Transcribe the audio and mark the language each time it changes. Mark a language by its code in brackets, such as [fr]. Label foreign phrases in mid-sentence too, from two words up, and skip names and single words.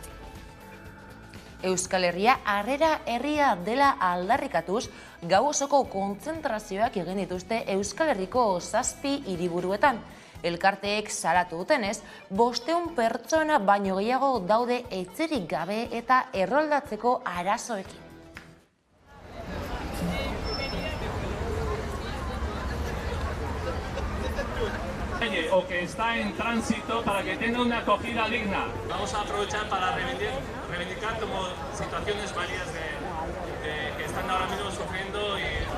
[eu] Euskal Herria harrera herria dela aldarrikatuz, gau osoko kontzentrazioak egin dituzte Euskal Herriko 7 hiriburuetan. Elkarteek salatu dutenez, 500 pertsona baino gehiago daude etxerik gabe eta erroldatzeko arazoekin. [es] O que está en tránsito para que tenga una acogida digna. Vamos a aprovechar para reivindicar como situaciones varias que están ahora mismo sufriendo y...